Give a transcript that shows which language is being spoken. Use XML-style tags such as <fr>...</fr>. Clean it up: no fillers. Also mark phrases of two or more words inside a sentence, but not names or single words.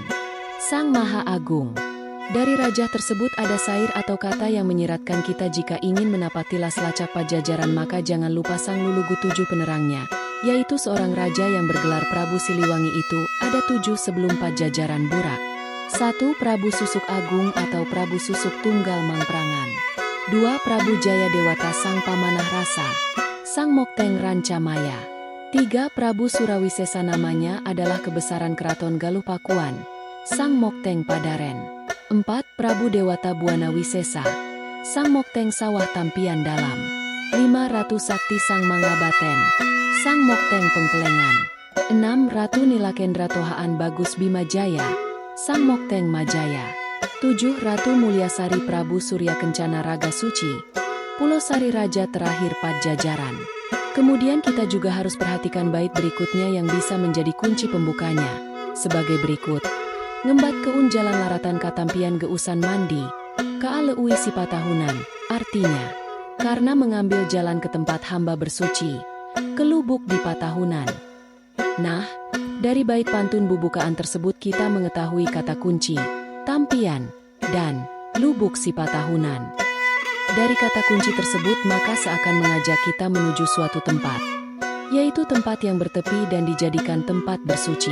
<id>Sang Maha Agung. Dari rajah tersebut ada sair atau kata yang menyiratkan kita jika ingin menapati Selacak Pajajaran maka jangan lupa sang lulugu tujuh penerangnya, yaitu seorang raja yang bergelar Prabu Siliwangi itu, ada tujuh sebelum Pajajaran burak. 1. Prabu Susuk Agung atau Prabu Susuk Tunggal Mangprangan. 2. Prabu Jaya Dewata Sang Pamanah Rasa, Sang Mokteng Rancamaya. 3. Prabu Surawisesa namanya adalah kebesaran keraton Galuh Pakuan, Sang Mokteng Padaren. 4. Prabu Dewata Buana Wisesa, Sang Mokteng Sawah Tampian Dalam. 5. Ratu Sakti Sang Mangabaten, Sang Mokteng Pengpelengan. 6. Ratu Nilakendra Tohaan Bagus Bima Jaya, Sang Mokteng Majaya. 7. Ratu Mulyasari Prabu Surya Kencana Raga Suci, Pulosari Raja terakhir Pajajaran. Kemudian kita juga harus perhatikan bait berikutnya yang bisa menjadi kunci pembukanya, sebagai berikut.</id> <su>Ngembat Keun Jalan Laratan Katampian Geusan Mandi, Kaa Leuwi Sipatahunan,</su> <id>artinya, karena mengambil jalan ke tempat hamba bersuci, ke lubuk di patahunan. Nah, dari bait pantun bubukaan tersebut kita mengetahui kata kunci, tampian, dan lubuk Sipatahunan. Dari kata kunci tersebut maka seakan mengajak kita menuju suatu tempat, yaitu tempat yang bertepi dan dijadikan tempat bersuci.</id>